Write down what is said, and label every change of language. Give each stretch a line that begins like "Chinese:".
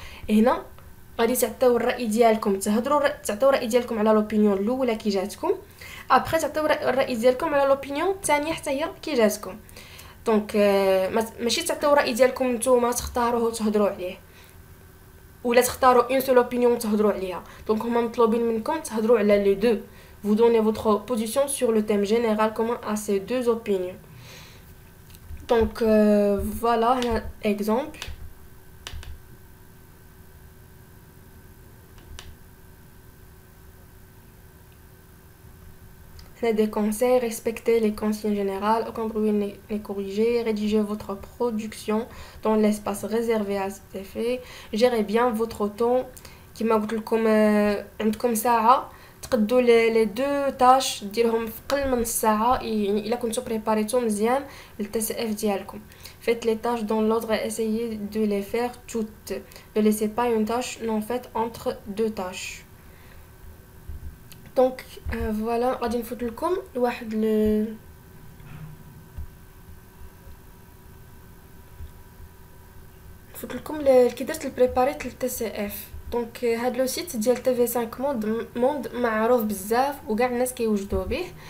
Arabic: هنا غادي تعطيو الراي ديالكم، تعطيو الراي ديالكم على لوبينيون الاولى كي جاتكم، ابري تعطيو الراي ديالكم على لوبينيون الثانيه حتى هي كي جاتكم. دونك ماشي تعطيو الراي ديالكم نتوما تختاروه وتهضروا عليه، ولا تختاروا اون سول اوبينيون تهضروا عليها. دونك هما مطلوبين منكم تهضروا على لي دو.
French: vous donnez votre position sur le thème général commun à ces deux opinions. Donc voilà un exemple. Des conseils, respectez les consignes générales, aucun bruit n'est corrigé, rédigez votre production dans l'espace réservé à cet effet, gérez bien votre temps.
Arabic: كما قلت لكم عندكم ساعه تقدوا لي دو تاش ديرهم في قل من الساعه، يعني الا كنتو بريباريتو مزيان للتي سي اف ديالكم.
French: faites les tâches dans l'ordre et essayez de les faire toutes, ne laissez pas une tâche non faite entre deux tâches.
Arabic: دونك فوالا غادي نفوت لكم واحد نفوت لكم كي درت البريباريت للتي سي اف. دونك هاد لو سيت ديال تي في 5 موند معروف بزاف وكاع الناس كيوجدوا به.